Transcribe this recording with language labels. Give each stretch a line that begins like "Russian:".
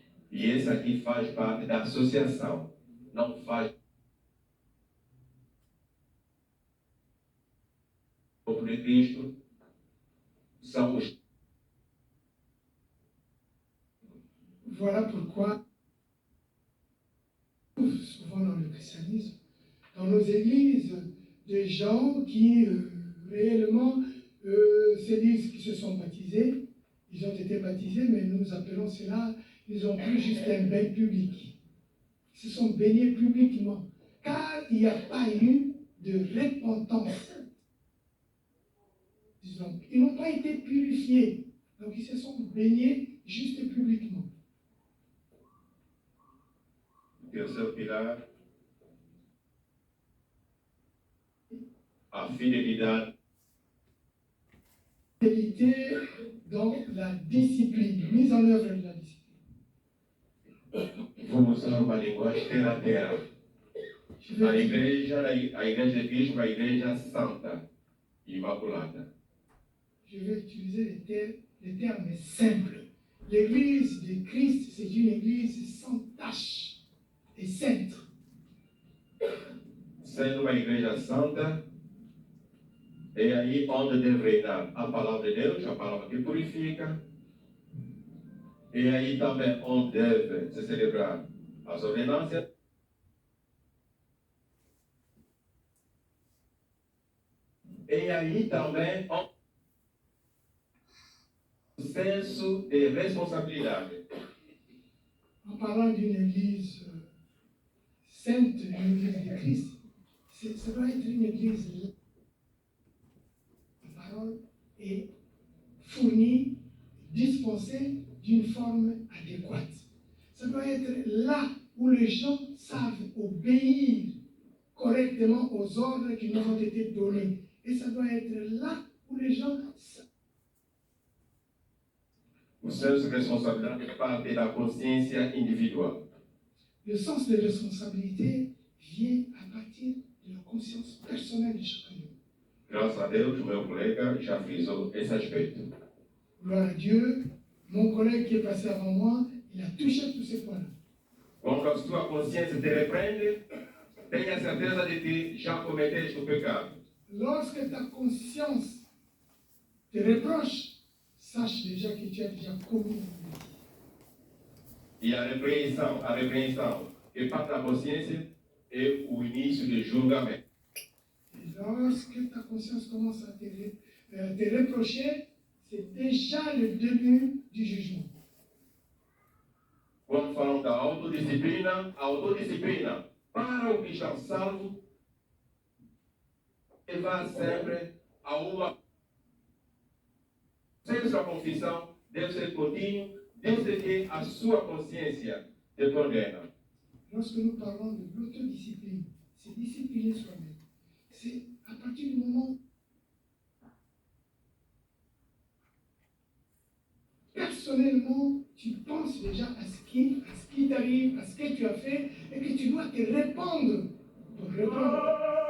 Portuguese: E esse aqui faz parte da associação, não faz corpo de Cristo, são os.
French: Voilà pourquoi, souvent dans le christianisme, dans nos églises, des gens qui réellement se disent qu'ils se sont baptisés, ils ont été baptisés, mais nous appelons cela, ils ont pris juste un bain public. Ils se sont baignés publiquement, car il n'y a pas eu de repentance. Donc, ils n'ont pas été purifiés, donc ils se sont baignés juste publiquement.
Portuguese: Terceiro pilar, a fidelidade.
French: Fidélité dans la discipline, mise en œuvre de la discipline.
Portuguese: Vou usar uma linguagem terra-terra. A igreja de Cristo, a igreja santa, imaculada.
French: Je vais utiliser les termes simples. L'église de Christ, c'est une église sans tache et sainte.
Portuguese: Sendo uma igreja santa, é aí onde deve reinar a palavra de Deus, a palavra que purifica. É aí também onde deve se celebrar as ordenanças. É aí também onde o senso de responsabilidade.
French: En parlant d'une église sainte, une église de Christ, ça doit être une église. La parole est fournie, dispensée d'une forme adéquate. Ça doit être là où les gens savent obéir correctement aux ordres qui nous ont été donnés. Et ça doit être là où les gens savent.
Portuguese: O senso de responsabilidade parte da consciência individual.
French: Le sens de responsabilité vient à partir de la conscience personnelle de chacun de nous.
Portuguese: Graças a Deus, meu colega já frisou esse aspecto.
French: Gloire à Dieu, mon collègue qui est passé avant moi, Il a touché tous ces points-là.
Portuguese: Quando a sua consciência te repreende, tenha certeza de que já cometeste o pecado.
French: Lorsque ta conscience te reproche, sache déjà que tu as déjà commis un péché.
Portuguese: E a repreensão que parte da consciência é o início do julgamento.
French: Et lorsque ta conscience commence à te reprocher, c'est déjà le début du jugement.
Portuguese: Quando falamos da autodisciplina, a autodisciplina para o cristão salvo levar sempre a uma. Sempre sua confissão deve ser contínua, desde que a sua consciência te condena.
French: Lorsque nous parlons de l'autodiscipline, c'est discipliner soi-même. C'est à partir du moment personnellement, tu penses déjà à ce qui t'arrive, à ce que tu as fait, et que tu dois te répondre pour répondre.